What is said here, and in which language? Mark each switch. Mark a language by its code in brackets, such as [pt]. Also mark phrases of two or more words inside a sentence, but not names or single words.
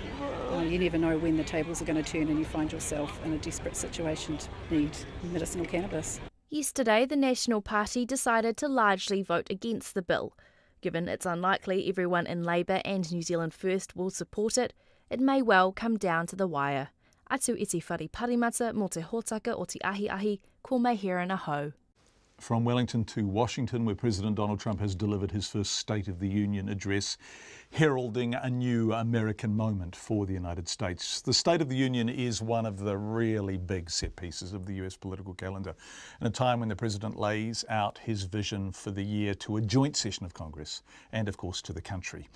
[en] You never know when the tables are going to turn and you find yourself in a desperate situation to need medicinal cannabis. Yesterday, the National Party decided to largely vote against the bill. Given it's unlikely everyone in Labour and New Zealand First will support it, it may well come down to the wire. [mi] Atu i te whare parimata mō te hōtaka o te ahi, ko May Heron aho. [en] From Wellington to Washington, where President Donald Trump has delivered his first State of the Union address, heralding a new American moment for the United States. The State of the Union is one of the really big set pieces of the US political calendar, in a time when the President lays out his vision for the year to a joint session of Congress and, of course, to the country.